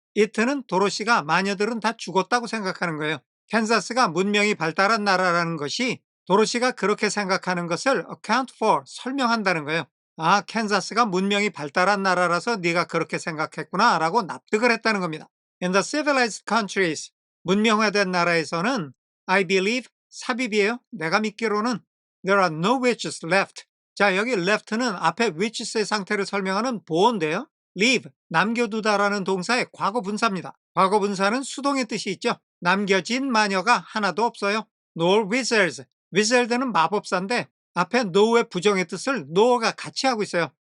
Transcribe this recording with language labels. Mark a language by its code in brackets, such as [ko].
[ko] it는 도로시가 마녀들은 다 죽었다고 생각하는 거예요. 캔자스가 문명이 발달한 나라라는 것이 도로시가 그렇게 생각하는 것을 [en] account for, [ko] 설명한다는 거예요. 아, 캔자스가 문명이 발달한 나라라서 네가 그렇게 생각했구나 라고 납득을 했다는 겁니다. [en] In the civilized countries, [ko] 문명화된 나라에서는 [en] I believe, [ko] 삽입이에요. 내가 믿기로는 [en] there are no witches left. [ko] 자, 여기 left는 앞에 witches의 상태를 설명하는 보어인데요. leave, 남겨두다라는 동사의 과거 분사입니다. 과거 분사는 수동의 뜻이 있죠. 남겨진 마녀가 하나도 없어요. [en] nor wizards. [ko] wizard는 마법사인데 앞에 no의 부정의 뜻을 no가 같이 하고 있어요.